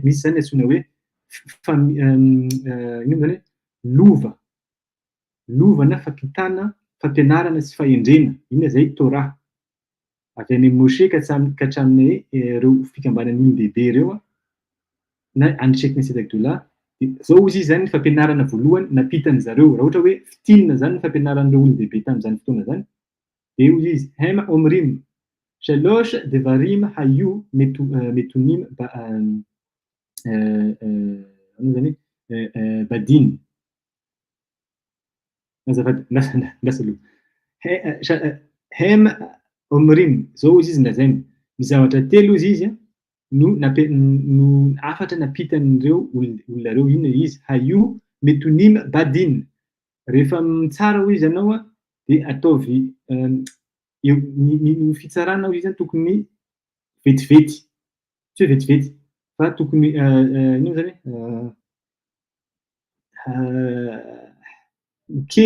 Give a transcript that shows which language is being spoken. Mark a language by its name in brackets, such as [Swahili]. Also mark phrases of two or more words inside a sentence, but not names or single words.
[Malagasy] Misy zany antsoina hoe ino zany hoe lovana fampitana, fampianarana sy fahendrena, ina zay Torah. Avy any Moshe ka hatramin'ny ireo fikambanan'ny olon-dehibe ireo na [Hebrew] אנשי כנסת הגדולה, [Malagasy] zao izy zany ny fampianarana voalohany napitan'ny zareo, raha ohatra hoe fitinina zany ny fampianaran'ireo olon-dehibe tamin'izany fotoana zany, de hoy izy [Hebrew] הם אמרו שלושה דברים הוו מתונים בדין. הם אמרו, [Malagasy] zao izy izy lazainy, ny zavatra telo izy izy no afatra napitan'ireo olona reo. Inona izy? [Hebrew] הוו מתונים בדין, [Malagasy] rehefa mitsara hoy izy ianao de ataovy ny fitsarana hoy izy tokony vetivety, tsy hoe vetivety fa tokony ino zany hoe kely.